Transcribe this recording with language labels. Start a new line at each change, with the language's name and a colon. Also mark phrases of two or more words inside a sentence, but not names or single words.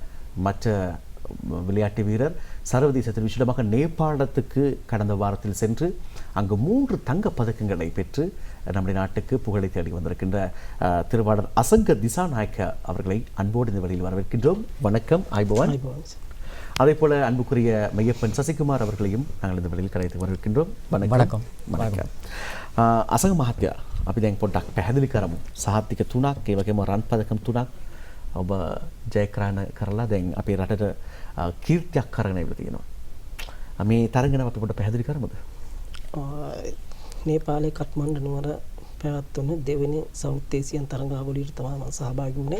Tamil: மற்ற விளையாட்டு வீரர் சர்வதேசத்தில் விசேடமாக நேபாளத்துக்கு கடந்த வாரத்தில் சென்று அங்கு 3 தங்கப் பதக்கங்களை பெற்று நம்முடைய நாட்டுக்கு புகழை தேடி வந்திருக்கின்ற திருவாளர் அசங்க திசாநாயக்க அவர்களை அன்போடு இந்த வழியில் வரவேற்கின்றோம். வணக்கம், ஆய்பவான். அதே போல அன்புக்குரிய மெய்யப்பன் சசிகுமார் அவர்களையும் நாங்கள் இந்த வழியில் கலைத்து வரவேற்கின்றோம். வணக்கம். வணக்கம்.
Sinhala: අසඟ මහත්තයා, අපි දැන් පොඩ්ඩක් පැහැදිලි කරමු. සාහිත්‍යක 3ක්, ඒ වගේම රන් පදකම් 3ක් ඔබ ජයග්‍රහණ කරලා දැන් අපේ රටට කීර්තියක් කරගෙන ඉවර තියෙනවා. මේ තරඟන අපි පොඩ්ඩක් පැහැදිලි කරමුද? නේපාලයේ කට්මණ්ඩු නුවර පැවැත්වුණු දෙවෙනි සවුත් ඒසියන් තරඟාවලියට තමයි මම සහභාගී වුණේ.